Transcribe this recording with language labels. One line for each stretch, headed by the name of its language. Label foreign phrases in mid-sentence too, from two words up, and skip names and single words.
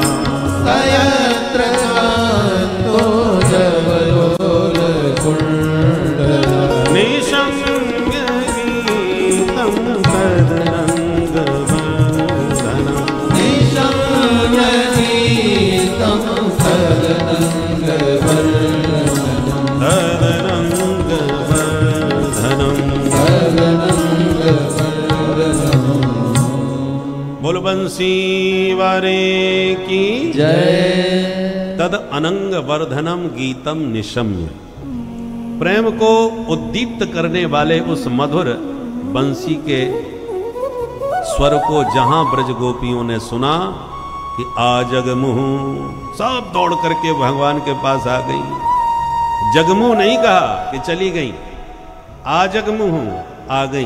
Sanskrit: सयत्र कान्तो जवलोलकुण्डला निशम्यगीतं तदनङ्गवर्धनम् निशम्यगीतं
Hindi: बोल बंसी वारे की जय।
Sanskrit: तद अनंग वर्धनम गीतम निशम्य।
Hindi: प्रेम को उद्दीप्त करने वाले उस मधुर बंसी के स्वर को जहां ब्रज गोपियों ने सुना कि आजगमुह, सब दौड़ करके भगवान के पास आ गई। जगमुह नहीं कहा कि चली गई, आजगमुह आ गई।